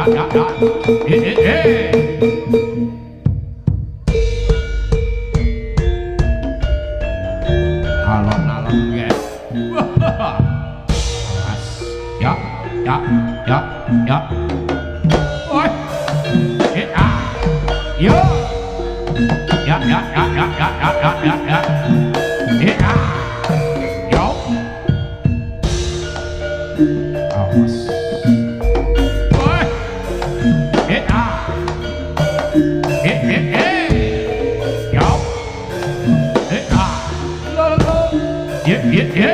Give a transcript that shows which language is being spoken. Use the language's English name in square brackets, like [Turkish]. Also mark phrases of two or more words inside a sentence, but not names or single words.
[Javanese] Alon-alon nggih. Ya, ya, ya, ya. Oi. Yo. Ya, ya, ya, ya, ya, ya, ya, ya, ya. Yo. Awas. Oi. Yo. Yeah.